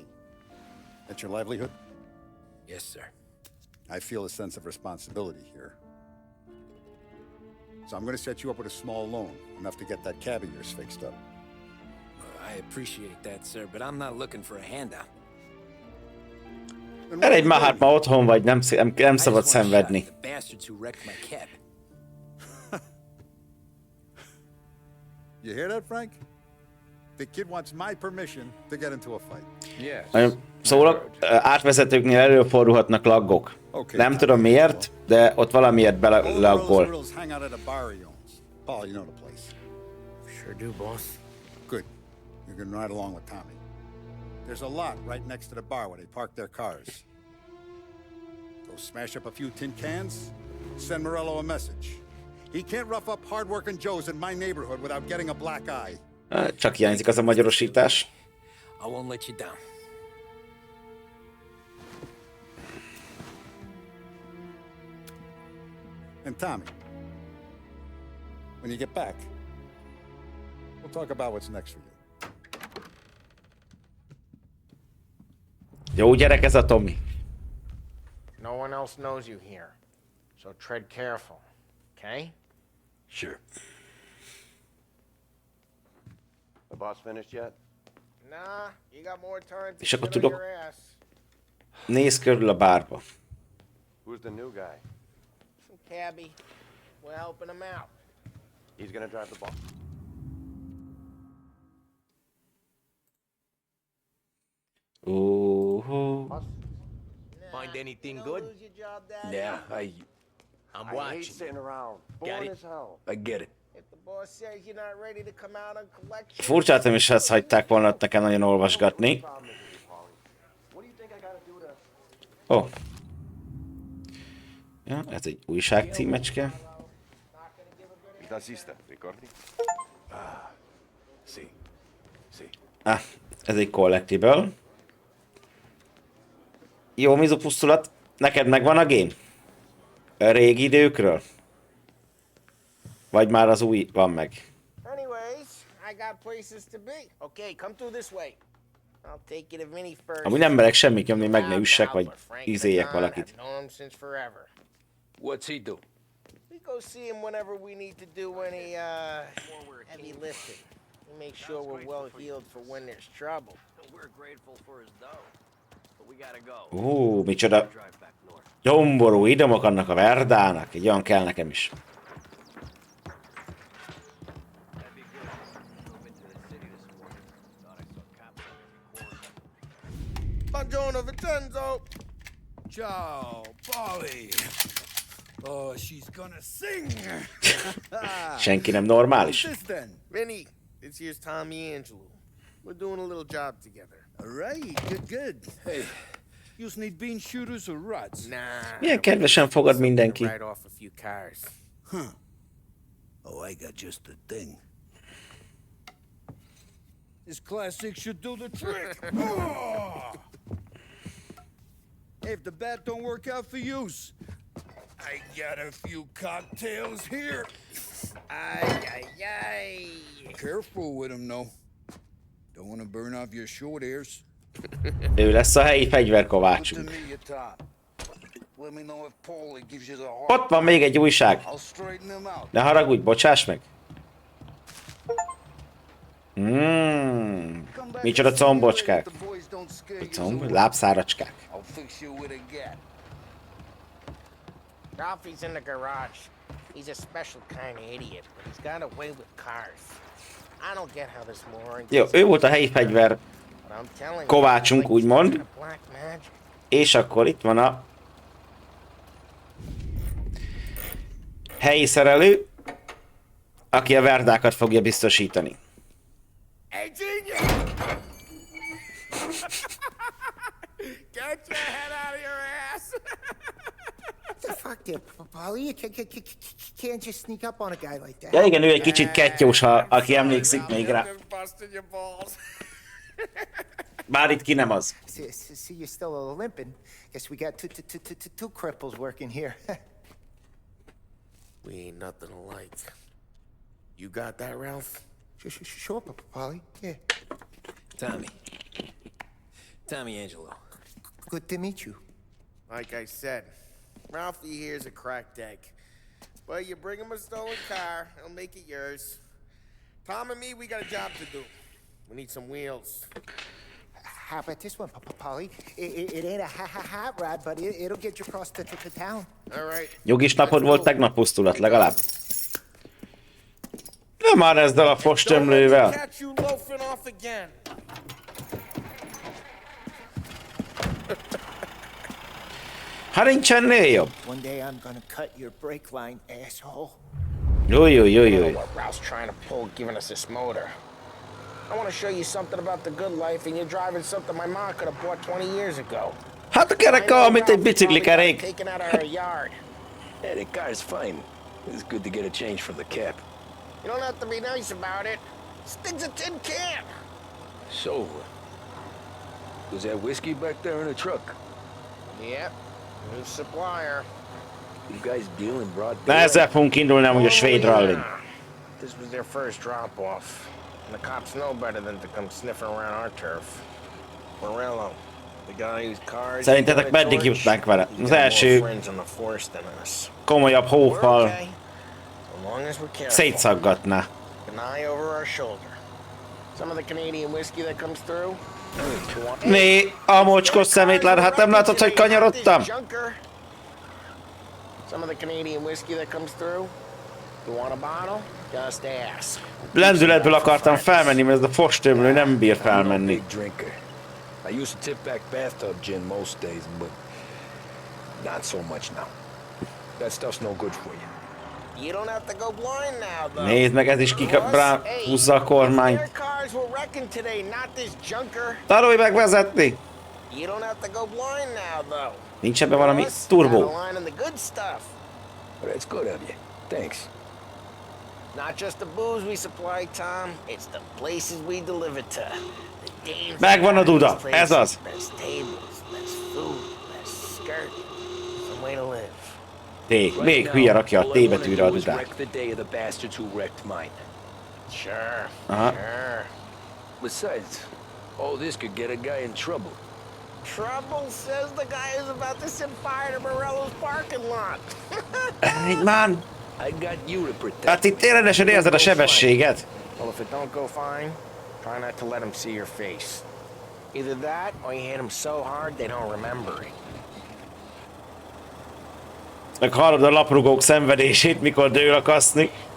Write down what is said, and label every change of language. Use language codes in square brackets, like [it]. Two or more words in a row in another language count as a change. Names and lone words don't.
[en] That's your livelihood? Yes, sir. I feel a sense of responsibility here. So I'm gonna set you up with a small loan, enough to get that cab of yours fixed up. I appreciate that, sir, but I'm not looking for a handout. [hu] Elég már, hát ma otthon vagy, nem szabad szenvedni. [en] The bastards who wrecked my cab. You hear that, Frank? The kid wants my permission to get into a fight. Yes. [hu] Szóval átvezetőknél előfordulhatnak laggok. Nem tudom miért, de ott valamiért belaggol. [en] Hang out at a bar he owns. Paul, you know the place. Sure do, boss. Good. You can ride along with Tommy. There's a lot right next to the bar where they park their cars. Go smash up a few tin cans, send Morello a message. He can't rough up hard-working Joes in my neighborhood without getting a black eye. [hu] Csak hiányzik az a magyarosítás. [en] I won't let you down. And Tommy, when you get back, we'll talk about what's next for you. [hu] Jó gyerek ez a Tommy. [en] No one else knows you here, so tread careful, okay? Sure. The boss finished yet? Nah, you got more time to [hu] És akkor [en] sit on [hu] tudok [en] your ass. [hu] néz körül a bárba. [en] Who's the new guy? Some cabbie. We're helping him out. He's gonna drive the boss. Find anything good? Lose your job, Daddy? Yeah, I'm I hate watching. sitting around. Got Boring it? as hell. I get it. If the boss says you're not ready to come out on collection... [hu] Furcsáltam is ezt hagyták volna nekem nagyon olvasgatni. [en] What do you think I gotta do to... [hu] Ó. Ja, ez egy újság címecske. [it] Taxista, ricordi? [en] See. [hu] Ez egy collectible. Jó, Mizu pusztulat. Neked megvan a game? A régi időkről? Vagy már az új van meg? [en] Anyways, I got places to be. Okay, come through this way. I'll take you to Vinny first. [hu] Amúgy nem merek semmit nyomni, meg ne üssek, vagy ízéljek valakit. [en] I've known him since forever. What's he do? We go see him whenever we need to do any, heavy lifting. We make sure we're well healed for when there's trouble. We're grateful for his dough, but we gotta go. [hu] Micsoda [en] Drive back north. [hu] gyomború idomok annak a Verdának. Egy olyan kell nekem is. [en] That'd be good. Drove into the city this morning. Thought I saw cops on every corner. [it] Buongiorno, Vincenzo! Ciao, Polly. [en] Oh, she's gonna sing. [hu] Senki nem normális. [en] What's this then? Vinny, this here's Tommy Angelo. We're doing a little job together. All right, good. Hey, you need bean shooters or rods? Nah. [hu] Milyen kedvesen fogad mindenki. [en] Right off a few cars. Huh. Oh, I got just the thing. This classic should do the trick. Oh! Hey, if the bat don't work out for use, I got a few cocktails here. Ay. Careful with them, though. Don't want to burn off your short hairs. [hu] Ő lesz a helyi [en] Put [hu] fegyverkovácsunk. [en] me your top. Let me know if Paulie gives you the heart. [hu] Ott van még egy újság. [en] I'll straighten him out. [hu] Ne haragudj, bocsáss meg. Micsoda combocskák. Lábszáracskák. [en] I'll fix you with a gat. Ralphie's in the garage. He's a special kind of idiot, but he's got a way with cars. I don't get how this moron [hu] Jó, ő volt a helyi fegyver [en] but I'm telling you, [hu] kovácsunk, [en] like [hu] úgymond. [en] black magic. [hu] És akkor itt van a helyi szerelő, aki a verdákat fogja biztosítani. [en] Hey, genius! Get your head out of your ass! What the fuck there, Paulie? You can't just sneak up on a guy like that. [hu] Ja igen, ő egy kicsit kettyós, aki emlékszik még rá. Bár itt ki nem az. [en] See, you're still a little limping. Guess we got two cripples working here. We ain't nothing alike. You got that, Ralph? Sure, Paulie. Yeah. Tommy Angelo. Good to meet you. Like I said, Ralphie here's a cracked egg. But you bring him a stolen car, he'll make it yours. Tom and me, we got a job to do. We need some wheels. How about this one, Paulie? It ain't a hot rod, but it'll get you across to town. All right. [hu] Nyugis napod volt tegnap, pusztulat legalább. Nem már ezzel a fostömlővel. [en] Catch you loafing off again. [hu] Ha nincsennél jobb. [en] One day I'm gonna cut your brake line, asshole. [hu] Júj. [en] What Ralph's trying to pull giving us this motor. I want to show you something about the good life, and you're driving something my mom could have bought 20 years ago. [hu] Hát a kerek olyan, mint egy biciklikerék. [en] Taken out of her yard. Yeah, the car's fine. It's good to get a change from the cap. You don't have to be nice about it. Stig's a tin can. So, was that whiskey back there in the truck? Yep. New supplier. You guys deal in broad [hu] Na ezzel fogunk indulni amúgy a svéd rallin. [en] This was their first drop-off. And the cops know better than to come sniffing around our turf. Morello, the guy whose cars... [hu] Szerintetek meddig jutnánk vele? Az első komolyabb hófal szétszaggatná. Né, a mocskos szemétlen, hát nem látod, hogy kanyarodtam? Lendületből akartam felmenni, mert ez a fostömlő nem bír felmenni. [en] I used to tip back bathtub gin most days, but not so much now. That stuff's no good for you. You don't have to go blind now, though. [hu] Nézd meg, ez is húzza a kormányt. Tanulj meg vezetni! [en] You don't have to go blind now, though. [hu] Nincs ebben valami turbó. [en] But it's good of you. Thanks. Not just the booze we supply, Tom. It's the places we deliver to. [hu] Megvan a duda, ez az. [en] Best tables, best food, best skirt. Some way to live. [hu] Még hülye rakja a T betűre a dudát. [en] Sure. Aha. Besides, all this could get a guy in trouble. Trouble says the guy is about to set fire to Morello's parking lot. Hey, man! I got you to protect. [hu] Hát itt ténylegesen érzed a sebességet. [en] Well, if it don't go fine, try not to let them see your face. Either that, or you hit them so hard they don't remember it. [hu] Meg hallod a laprugók szenvedését, mikor dől a kaszni.